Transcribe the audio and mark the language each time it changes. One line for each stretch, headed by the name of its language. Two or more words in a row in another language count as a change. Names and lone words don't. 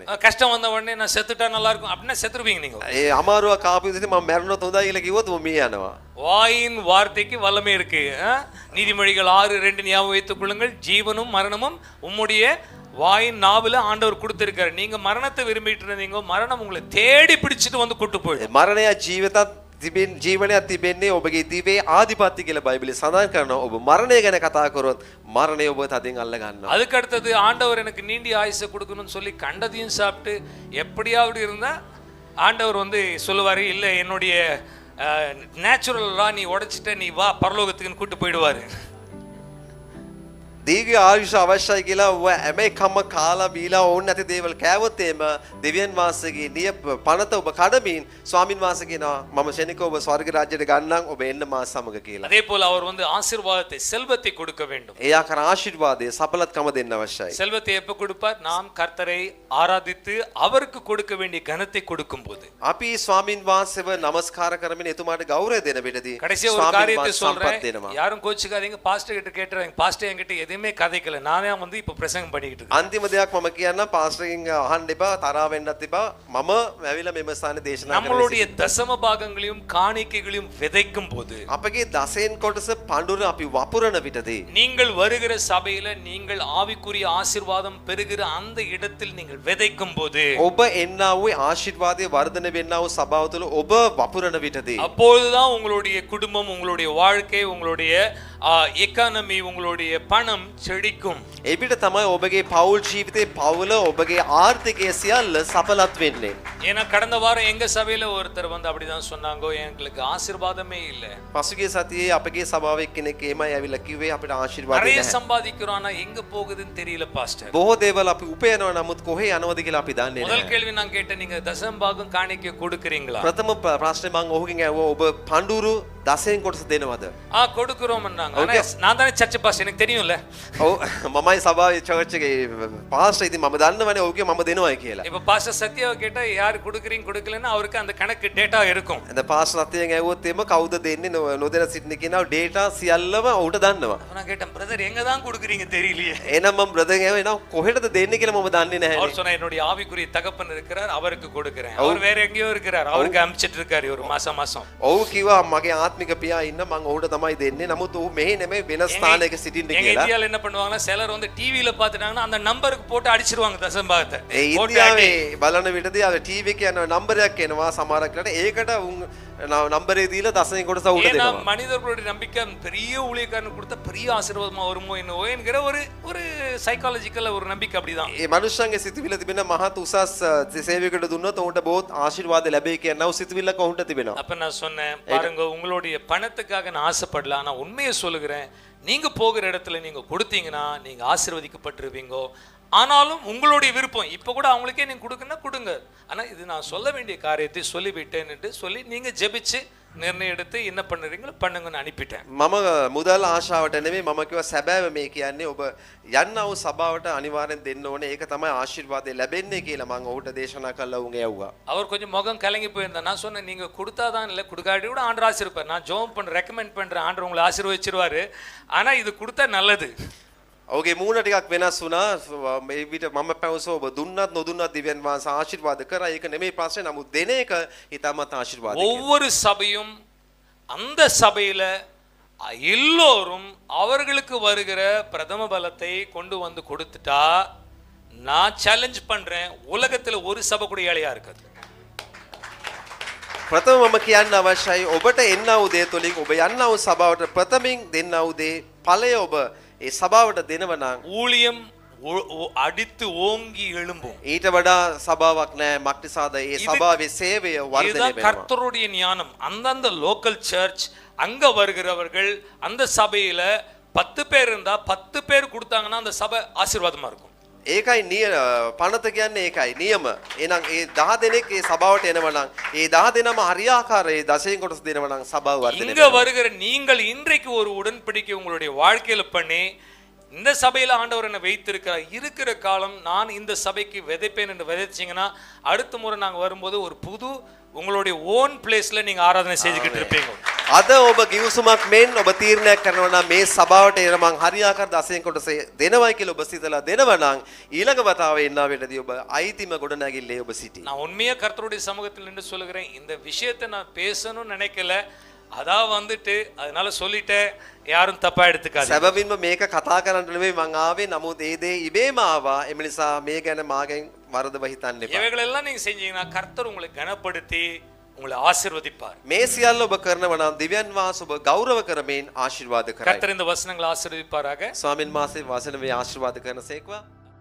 Tamil: கஷ்டம் வந்த உடனே நான் செத்துட்டா நல்லா இருக்கும் அப்படின்னா செத்துருவீங்க நீங்க.
Sinhala: ඒ අමාරුවක් ආපු විදිහට මම මැරුණොත් හොඳයි කියලා කිව්වොත් මම මිය යනවා.
Tamil: வாயின் வார்த்தைக்கு வல்லமை இருக்கு. நீதிமொழிகள் 6:2 ஞாபகம் வைத்துக் கொள்ளுங்கள், ஜீவனும் மரணமும் உம்முடைய வாயின் நாவுல ஆண்டவர் கொடுத்திருக்காரு. நீங்க மரணத்தை விரும்பிட்டு இருந்தீங்க, மரணம் உங்களை தேடி பிடிச்சிட்டு வந்து கூட்டு போயிடும்.
Sinhala: මරණය ජීවනයක් තිබෙන්නේ ඔබගේ දිවේ ආධිපත්‍ය කියලා බයිබලයේ සඳහන් කරනවා. ඔබ මරණය ගැන කතා කරොත් මරණය ඔබ තදින් අල්ල ගන්නවා.
Tamil: அதுக்கு அடுத்தது ஆண்டவர் எனக்கு நீண்டி ஆயுசை கொடுக்கணும்னு சொல்லி கண்டதையும் சாப்பிட்டு எப்படியாவது இருந்தா ஆண்டவர் வந்து சொல்லுவாரு, இல்ல என்னுடைய நேச்சுரலா நீ உடைச்சிட்ட, நீ வா பரலோகத்துக்குன்னு கூட்டு போயிடுவாரு.
Sinhala: දීර්ඝ ආයුෂ අවශ්‍යයි කියලා ඔබ හැම එකම කාලා බීලා ඕන නැති දේවල් කෑවොත් එම දෙවියන් වහන්සේගේ නිය පනත ඔබ කඩමින් ස්වාමින් වහන්සේ කියනවා මම ශනිකව ඔබ ස්වර්ග රාජ්‍යයට ගන්නම්, ඔබ එන්න මා සමග කියලා.
Tamil: அதே போல அவர் வந்து ஆசீர்வாதத்தை, செல்வத்தை கொடுக்க வேண்டும்.
Sinhala: ඒ ආකාර ආශිර්වාදයේ සඵලත්කම දෙන්න අවශ්‍යයි.
Tamil: செல்வத்தை எப்ப கொடுப்பார்? நாம் கர்த்தரை ஆராதித்து அவருக்கு கொடுக்க வேண்டிய கனத்தை கொடுக்கும் போது.
Sinhala: අපි ස්වාමින් වහන්සේව නමස්කාර කරමින් එතුමාට ගෞරවය දෙන විටදී
Tamil: கடைசியா ஒரு காரியத்தை சொல்றேன், யாரும் கோச்சுக்காதீங்க. பாஸ்டர் கிட்ட கேட்டுறாங்க, பாஸ்டர் என்கிட்ட எதுவுமே கதைக்கல, நானே வந்து இப்ப பிரசங்கம் பண்ணிக்கிட்டு இருக்கேன்.
Sinhala: අන්තිම දෙයක් මම කියන්න, පාස්ටර්ගෙන් අහන්න එපා, තරහ වෙන්නත් එපා. මම ඇවිල්ලා මෙම ස්ථානේ දේශනා කරනවා.
Tamil: நம்மளுடைய தசம பாகங்களையும் காணிக்கைகளையும் விதைக்கும் போது,
Sinhala: අපගේ දසෙන් කොටස පඳුර අපි වපුරන විටදී,
Tamil: நீங்கள் வருகிற சபையில நீங்கள் ஆவிக்குரிய ஆசீர்வாதம் பெறுகிற அந்த இடத்தில் நீங்கள் விதைக்கும் போது,
Sinhala: ඔබ එන්නා වූ ආශිර්වාදයේ වර්ධන වෙන්නා වූ සභාව තුළ ඔබ වපුරන විටදී,
Tamil: அப்பொழுதுதான் உங்களுடைய குடும்பம், உங்களுடைய வாழ்க்கை, உங்களுடைய எக்கானமி, உங்களுடைய பணம் செழிக்கும்.
Sinhala: එවිට තමයි ඔබගේ පෞල් ජීවිතේ, පවුල, ඔබගේ ආර්ථිකය සියල්ල සඵලත් වෙන්නේ.
Tamil: ஏன்னா கடந்த வாரம் எங்க சபையில ஒருத்தர் வந்து அப்படிதான் சொன்னாங்க, எங்களுக்கு ஆசீர்வாதமே இல்ல.
Sinhala: පසුගිය සතියේ අපගේ සභාවේ කෙනෙක් එමය ඇවිල්ලා කිව්වේ අපිට ආශිර්වාදය
Tamil: நிறைய
Sinhala: නැහැ.
Tamil: சம்பாதிக்கிறோம், ஆனா எங்க போகுதுன்னு தெரியல பாஸ்டர்.
Sinhala: බොහෝ දේවල් අපි උපයනවා, නමුත් කොහේ යනවද කියලා අපි දන්නේ
Tamil: முதல்
Sinhala: නැහැ.
Tamil: கேள்வி நான் கேட்டேன், நீங்க தசம் பாகம் காணிக்கை கொடுக்கறீங்களா?
Sinhala: ප්‍රථම ප්‍රශ්නේ මම ඔහුගෙන් ඇහුවා, ඔබ පඳුරු දසෙන් කොටස දෙනවද?
Tamil: கொடுக்கிறோம்னாங்க. ஆனா நான் தானே
English: church pastor,
Tamil: எனக்கு தெரியும்ல.
Sinhala: ඔව් මමයි සභාවේ චර්ච් එකේ පාස්ටර්. ඉතින් මම දන්නවනේ ඔහුගේ මම දෙනවයි කියලා.
Tamil: இப்ப பாஸ்டர் சத்யாவை கேட்டா யார் கொடுக்கறீங்க கொடுக்கலன்னா அவருக்கு அந்த கணக்கு டேட்டா இருக்கும்.
Sinhala: එතන පාස්ටර් අතියෙන් ඇහුවොත් එම කවුද දෙන්නේ නොදෙන සිටින කෙනා ඩේටා සියල්ලම ඔහුට දන්නවා.
Tamil: நான் கேட்டேன், பிரதர் எங்க தான் கொடுக்கறீங்க தெரியலையே.
Sinhala: එහෙනම් මම බ්‍රදර් ඇහුවා, එහෙනම් කොහෙටද දෙන්නේ කියලා මම දන්නේ නැහැ.
Tamil: அவர் சொன்னா, என்னுடைய ஆவிக்குரிய தகப்பன் இருக்கிறார், அவருக்கு கொடுக்கிறேன். அவர் வேற எங்கேயோ இருக்கிறார், அவருக்கு அனுப்பிச்சிட்டு இருக்காரு ஒரு மாசம்.
Sinhala: ඔව් කිව්වා, මගේ ආත්ම ආත්මික පියා ඉන්න මම ඔහුට තමයි දෙන්නේ. නමුත් ඔහු මෙහි නෙමෙයි වෙන ස්ථානයක සිටින්න
Tamil: எங்க
Sinhala: කියලා.
Tamil: இந்தியால என்ன பண்ணுவாங்கன்னா சிலர் வந்து டிவில பாத்துட்டாங்கன்னா அந்த நம்பருக்கு போட்டு அடிச்சிருவாங்க தசம்பாகத்தை
Sinhala: ඒ ඉන්දියාවේ බලන විටදී අර ටීවී එක යන නම්බරයක් එනවා සමහරක් වෙලාවට ඒකට නම්බරේ දීලා දසයෙන් කොටස උඩ
Tamil: ஏன்னா
Sinhala: දෙනවා.
Tamil: மனிதர்களுடைய நம்பிக்கை பெரிய ஊழியக்காரன் கொடுத்த பெரிய ஆசீர்வாதமா வருமோ என்னவோ என்கிற ஒரு ஒரு சைக்காலஜிக்கல் ஒரு நம்பிக்கை அப்படிதான்.
Sinhala: ඒ මනුෂ්‍යයන්ගේ සිතුවිල්ල තිබෙන මහත් උසස් සේවයකට දුන්නොත් ඔහුට බොහොත් ආශිර්වාද ලැබෙයි කියන සිතුවිල්ලක ඔහුට තිබෙනවා.
Tamil: அப்ப நான் சொன்னேன் பாருங்க உங்களுடைய பணத்துக்காக நான் ஆசைப்படல ஆனா உண்மையை சொல்லுகிறேன் நீங்க போகிற இடத்துல நீங்க கொடுத்தீங்கன்னா நீங்க ஆசீர்வதிக்கப்பட்டிருப்பீங்க. ஆனாலும் உங்களுடைய விருப்பம் இப்ப கூட அவங்களுக்கே நீங்க கொடுக்கணும்னா கொடுங்க. ஆனா இது நான் சொல்ல வேண்டிய காரியத்தை சொல்லிவிட்டேன்னு சொல்லி நீங்க ஜெபிச்சு நிர்ணயம் எடுத்து என்ன பண்ணுறீங்களோ பண்ணுங்கன்னு அனுப்பிட்டேன்.
Sinhala: මම මුදල් ආශාවට නෙමෙයි මම කිව්වා සැබෑව මේ කියන්නේ ඔබ යන්නා වූ සභාවට අනිවාර්යෙන් දෙන්න ඕනේ. ඒක තමයි ආශිර්වාදය ලැබෙන්නේ කියලා මම ඔහුට දේශනා කළා උන් ඇව්වා.
Tamil: அவர் கொஞ்சம் முகம் கலங்கி போயிருந்தா நான் சொன்னேன் நீங்க கொடுத்தாதான் இல்லை கொடுக்காட்டி கூட ஆண்டர் ஆசீர்வார் நான் ஜோம் பண்ண ரெக்கமெண்ட் பண்றேன் ஆண்டர் உங்களை ஆசீர்வதிச்சிருவாரு ஆனா இது கொடுத்தா நல்லது.
Sinhala: ඔහුගේ මූණ ටිකක් වෙනස් වුණා. මේ විට මම පැවසුවා ඔබ දුන්නත් නොදුන්නත් දිව්‍යන් වහන්සේ ආශිර්වාද කරා. ඒක නෙමෙයි ප්‍රශ්නේ. නමුත් දෙන එක ඊටමත් ආශිර්වාදයක්.
Tamil: ஒவ்வொரு சபையும் அந்த சபையில எல்லோரும் அவர்களுக்கு வருகிற பிரதம பலத்தை கொண்டு வந்து கொடுத்துட்டா நான் சேலஞ்ச் பண்றேன் உலகத்துல ஒரு சபை கூட ஏழையா இருக்காது.
Sinhala: ප්‍රථම මම කියන්න අවශ්‍යයි ඔබට එන්නා වූ දේ තුලින් ඔබ යන්නා වූ සභාවට ප්‍රථමින් දෙන්නා වූ දේ ඵලය ඔබ ඒ සභාවට දෙනව නම්
Tamil: ஊழியம் அடித்து ஓங்கி எழும்பும்.
Sinhala: ඊට වඩා සභාවක් නැහැ. මක්නිසාද ඒ සභාවේ சேவைය වර්ධනය
Tamil: இதுதான்
Sinhala: වෙනවා.
Tamil: கர்த்தருடைய ஞானம். அந்தந்த
English: local church
Tamil: அங்க வருகிறவர்கள் அந்த சபையில 10 பேர் இருந்தா 10 பேர் கொடுத்தாங்கன்னா அந்த சபை ஆசீர்வாதமா இருக்கும்.
Sinhala: ඒකයි පනත කියන්නේ ඒකයි නියම. එහෙනම් ඒ 10 දෙනෙක් ඒ සභාවට එනවා නම් ඒ 10 දෙනාම හරියාකාරයේ දශයෙන් කොටස දෙනවා නම් සභාව වර්ධනය
Tamil: இங்க
Sinhala: වෙනවා.
Tamil: வருகிற நீங்கள் இன்றைக்கு ஒரு உடன்படிக்கை உங்களுடைய வாழ்க்கையில பண்ணி இந்த சபையில ஆண்டவர் என்ன வைத்திருக்கிறார் இருக்கிற காலம் நான் இந்த சபைக்கு விதைப்பேன் என்று விதைச்சீங்கன்னா அடுத்த முறை நாங்க வரும்போது ஒரு புது உங்களுடைய
English: own place
Tamil: நீங்க ஆராதனை செஞ்சுக்கிட்டு இருப்பீங்க.
Sinhala: අද ඔබ ගිවිසුමක් මෙන් ඔබ තීරණයක් කරනවා නම් මේ සභාවට එන මං හරියාකාර දශයෙන් කොටස දෙනවයි කියලා ඔබ සිතලා දෙනවා නම් ඊළඟ වතාවේ එන්නා වෙලදී ඔබ අයිතිම ගොඩනැගිල්ලේ ඔබ සිටි.
Tamil: நான் உண்மையா கர்த்தருடைய சமூகத்தில் நின்று சொல்லுகிறேன் இந்த விஷயத்தை நான் பேசணும்னு நினைக்கல அதான் வந்துட்டு அதனால சொல்லிட்டேன் யாரும் தப்பா எடுத்துக்காதீங்க.
Sinhala: සැබවින්ම මේක කතා කරන්න නෙමෙයි මං ආවේ. නමුත් ඒ දේ ඉබේම ආවා. එම නිසා මේ ගැන මාගෙන් වරදව හිතන්න එපා.
Tamil: இவைகளெல்லாம் நீங்க செஞ்சீங்கன்னா கர்த்தர் உங்களை கனப்படுத்தி உங்களை ஆசீர்வதிப்பார்.
Sinhala: මේ සියල්ල ඔබ කරනවා නම් දිව්‍යන් වහන්සේ ඔබ ගෞරව කරමින් ආශිර්වාද කරයි.
Tamil: கர்த்தர் இந்த வசனங்களை ஆசீர்வதிப்பாராக.
Sinhala: ස්වාමින් වහන්සේ වචන වේ ආශිර්වාද කරන සේක්වා.